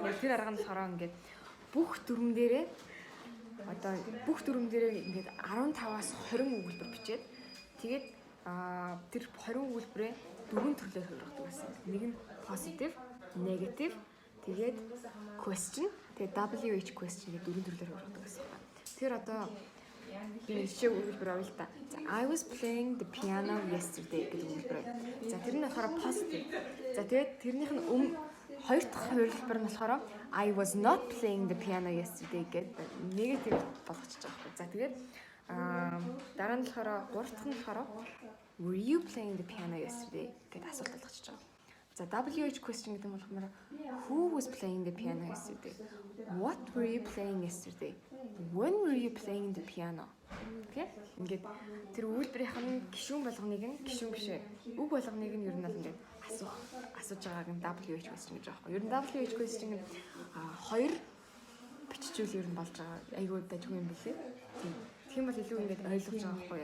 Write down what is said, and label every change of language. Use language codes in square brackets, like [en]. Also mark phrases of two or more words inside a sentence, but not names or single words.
[mn] Тэр арга нь болохоор ингээд бүх дүрм дээрээ ингээд 15-аас 20 өгүүлбэр бичээд тэгээд тэр 20 өгүүлбэрээ дөрвөн төрлөөр хувиргадаг байсан. Нэг нь [en] positive, negative, [mn] тэгээд question, тэгээд [en] WH question [mn] гэдэг дөрвөн төрлөөр хувиргадаг байсан. Тэр одоо би жишээ өгүүлбэр авъя л та. За [en] I was playing the piano yesterday [mn] гэдэг өгүүлбэр. За тэр нь болохоор positive. За тэгээд тэрнийх нь хоёр дахь хувирлбар нь болохоор [en] I was not playing the piano yesterday [mn] гэдэг negative болгочихж байгаа байхгүй. За тэгээд дараа нь болохоор гурав дахь нь болохоор [en] were you playing the piano yesterday [mn] гэдэг асуулт болгочихж байгаа. [en] За WH question [mn] гэдэг нь болохоор [en] who was playing the piano yesterday? What were you playing yesterday? When were you playing the piano? [mn] Окей? Ингээд тэр үйлдвэрийнх нь гишүүн болгоныг нь гишүүн бишээ. Үг болгоныг нь ер нь л ингээд асууж байгааг нь [en] WH question [mn] гэж байгаа байхгүй. Ер нь [en] WH question [mn] нь хоёр биччихвэл ер нь болж байгаа. Айгуу дажгүй юм билээ. Тийм. Тэгэх юм бол илүү ингээд ойлгож байгаа байхгүй.